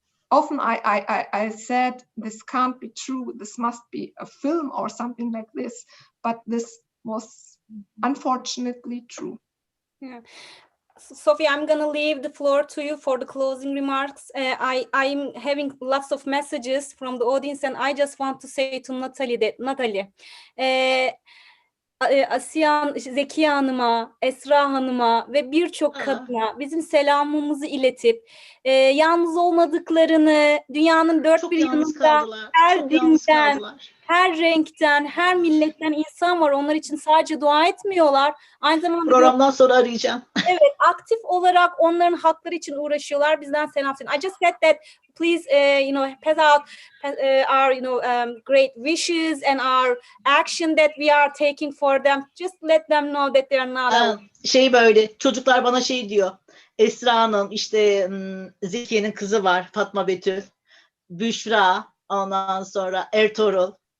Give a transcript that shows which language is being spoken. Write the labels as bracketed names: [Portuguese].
[English] Often I said, this can't be true, this must be a film or something like this, but this was unfortunately true. Yeah. Sophie, I'm gonna leave the floor to you for the closing remarks. I'm having lots of messages from the audience, and I just want to say to Natalie, [Turkish] Asiye, Zekiye Hanım'a, Esra Hanım'a ve birçok kadına bizim selamımızı iletip yalnız olmadıklarını, dünyanın dört bir yanında her dinden, her renkten, her milletten insan var. Onlar için sadece dua etmiyorlar. Aynı zamanda programdan sonra arayacağım. Evet, aktif olarak onların hakları için uğraşıyorlar. Bizden selam. [English] I just said that please, pass out our, great wishes and our action that we are taking for them. Just let them know that they are not alone. [Turkish] Böyle, çocuklar bana diyor. Esra Hanım, işte Zekiye'nin kızı var, Fatma Betül, Büşra, ondan sonra Ertuğrul.